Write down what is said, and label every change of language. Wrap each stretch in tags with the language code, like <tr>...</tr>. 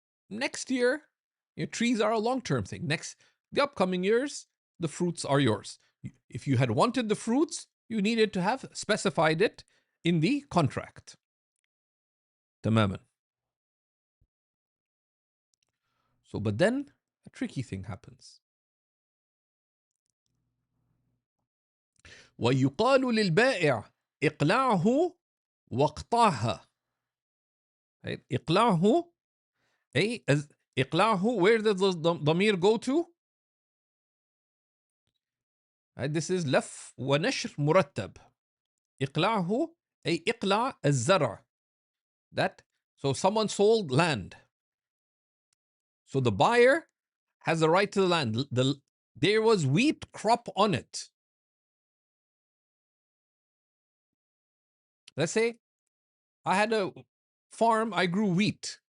<en>Next year, trees are a long-term thing. The upcoming years, the fruits are yours. If you had wanted the fruits, you needed to have specified it in the contract.</en> <ar>تماما.</ar> <en>So, but then a tricky thing happens.</en> <ar>ويقال للبائع إقلاعه واقطعها.</ar> <en>Right?</en> <ar>إقلاعه, إقلاعه,</ar> <en>where does the ضمير go to? Right? This is</en> <ar>لف ونشر مرتب. إقلاعه أي إقلاع الزرع.</ar> <en>That, so someone sold land. So the buyer has the right to the land. There was wheat crop on it. Let's say I had a farm, I grew wheat.</en>